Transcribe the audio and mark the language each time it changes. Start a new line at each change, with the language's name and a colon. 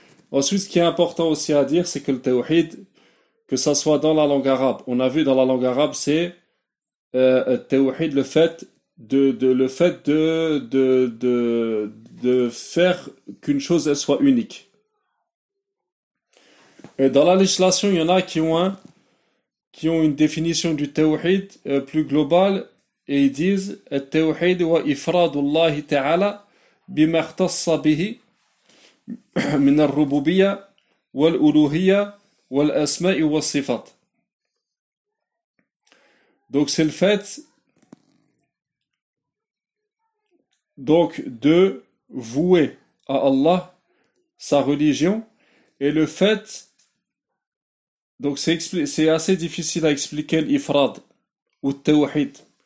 French: Ensuite, ce qui est important aussi à dire, c'est que le tawhid, que ça soit dans la langue arabe, on a vu dans la langue arabe, c'est التوحيد, le fait de faire qu'une chose elle soit unique. Et dans la législation, il y en a qui ont une définition du tawhid plus globale. Et ils disent
Arabic: التوحيد وإفراد الله تعالى بما اختص به من الربوبية والألوهية والأسماء والصفات.
French: Donc c'est le fait donc de vouer à Allah sa religion, et le fait donc c'est assez difficile à expliquer l'ifrad ou التوحيد.